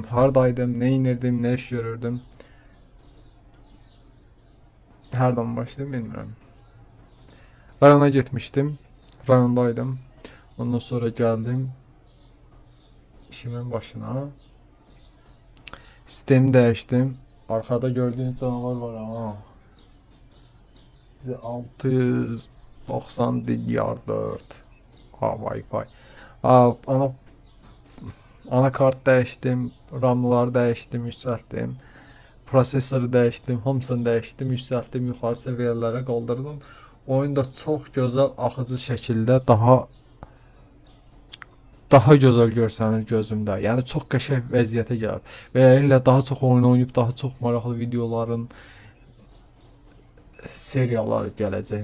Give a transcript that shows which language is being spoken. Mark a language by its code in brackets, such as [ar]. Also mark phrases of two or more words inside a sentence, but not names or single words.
[az] Hardaydım, nə inirdim, nə iş görürdüm. Hərdən başlayım, bilmirəm. Rayona getmişdim, rayondaydım. Ondan sonra gəldim işimin başına. Sistemi dəyişdim. [tr] Arkada gördüğünüz canavar var ama. [az] Bize 690 DDR4. Wi-Fi. Anakart dəyişdim, RAM'ları dəyişdim, yüksəltdim. Prosesoru dəyişdim, hamısını dəyişdim, yüksəltdim, yuxarı səviyyələrə qaldırdım. Oyun da çox gözəl, axıcı şəkildə daha gözəl görsənir gözümdə. Yəni çox qəşəng vəziyyətə gəlib. Və elə daha çox oyun oynayıb, daha çox maraqlı videoların seriyaları gələcək.